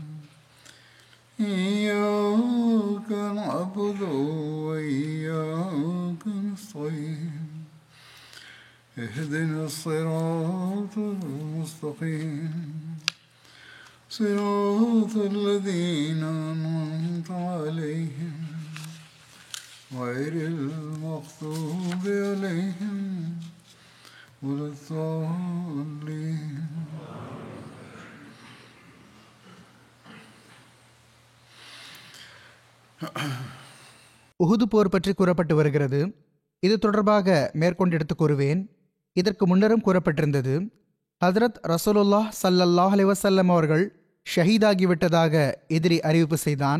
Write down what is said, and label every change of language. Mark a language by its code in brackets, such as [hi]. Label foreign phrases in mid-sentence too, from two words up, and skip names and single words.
[ar] إياك نعبد وإياك نستعين اهدنا الصراط المستقيم صراط الذين أنعمت عليهم غير المغضوب عليهم ولا الضالين. [ta] உஹுது போர் பற்றி கூறப்பட்டு வருகிறது. இது தொடர்பாக மேற்கொண்டு எடுத்து கூறுவேன். இதற்கு முன்னரும் கூறப்பட்டிருந்தது. ஹதரத் ரசூலுல்லாஹ் [ar] صلى الله عليه وسلم [ta] அவர்கள் ஷஹீதாகிவிட்டதாக எதிரி அறிவிப்பு செய்தான்.